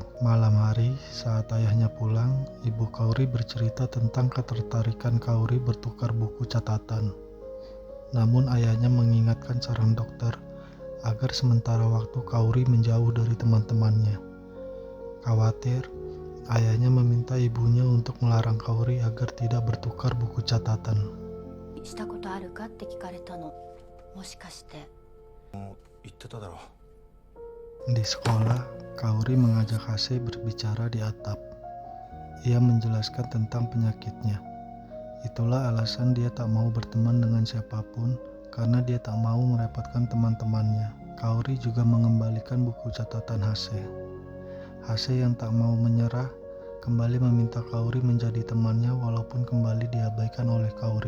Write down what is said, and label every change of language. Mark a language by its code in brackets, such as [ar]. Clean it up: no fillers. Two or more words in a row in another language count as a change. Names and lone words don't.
[id] Malam hari, saat ayahnya pulang, ibu Kaori bercerita tentang ketertarikan Kaori bertukar buku catatan. Namun ayahnya mengingatkan saran dokter agar sementara waktu Kaori menjauh dari teman-temannya. Khawatir, ayahnya meminta ibunya untuk melarang Kaori agar tidak bertukar buku catatan. [ja] したことあるかって聞かれたの。もしかして。言ってただろう。 [id] Di sekolah, Kaori mengajak Hase berbicara di atap. Ia menjelaskan tentang penyakitnya. Itulah alasan dia tak mau berteman dengan siapapun, karena dia tak mau merepotkan teman-temannya. Kaori juga mengembalikan buku catatan Hase. Hase yang tak mau menyerah, kembali meminta Kaori menjadi temannya walaupun kembali diabaikan oleh Kaori.